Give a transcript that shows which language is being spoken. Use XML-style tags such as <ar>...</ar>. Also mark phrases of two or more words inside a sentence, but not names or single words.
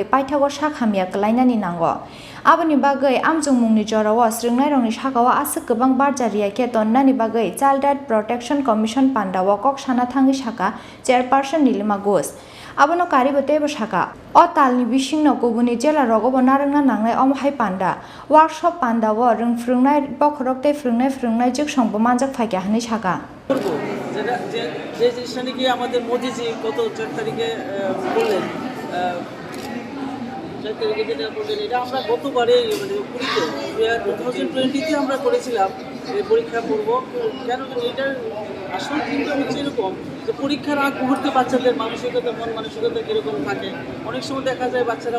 <trk>paithago sakhamya klainani nango aboni bagwi amjungmungni jorao srungnai rongni sakao asuk gobang barja riyaikhe tonnani bagwi Child Protection Commission pandao kok sana thangi saka chairperson Nilima Ghosh abono karibo tebo saka o talni bisingno kubuni jela rogobo narangna nangnai omhai panda workshop panda wo rungfrungnai bokhorok tei frungnai jiksongbo manjak phaikya hani saka</trk> <bn>যে জিনিসটা নাকি আমাদের মোদিজি গত 4 তারিখে বললেন 4 তারিখে যেটা বললেন এটা আমরা গতবারে মানে 2020 তে আমরা করেছিলাম এই পরীক্ষা করব কেন এটার আসল চিন্তা হচ্ছে এরকম যে পরীক্ষার আগ মুহূর্তে বাচ্চাদের মানসিকতা মন মানসিকতা কিরকম থাকে অনেক সময় দেখা যায় বাচ্চারা</bn>